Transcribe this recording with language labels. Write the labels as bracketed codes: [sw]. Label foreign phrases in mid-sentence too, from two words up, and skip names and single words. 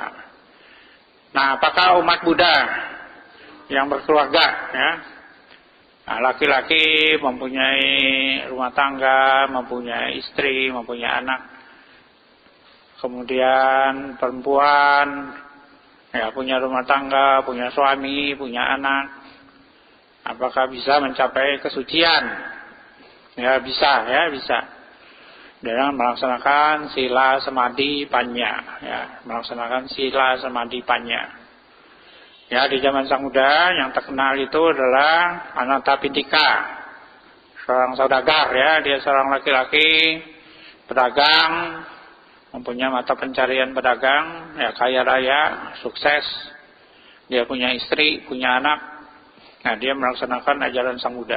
[id] Nah, apakah umat Buddha yang berkeluarga, ya, laki-laki mempunyai rumah tangga, mempunyai istri, mempunyai anak, kemudian perempuan ya punya rumah tangga, punya suami, punya anak, apakah bisa mencapai kesucian? Ya bisa, ya bisa. Dengan melaksanakan [pi] sila samadhi panya, [id] ya melaksanakan [pi] sila samadhi panya. [id] Ya di zaman Sang Buddha yang terkenal itu adalah Anathapindika, seorang saudagar, ya dia seorang laki-laki pedagang. Mempunyai mata pencarian pedagang, ya kaya raya, sukses. Dia punya istri, punya anak. Nah, dia melaksanakan ajaran Sang Buddha.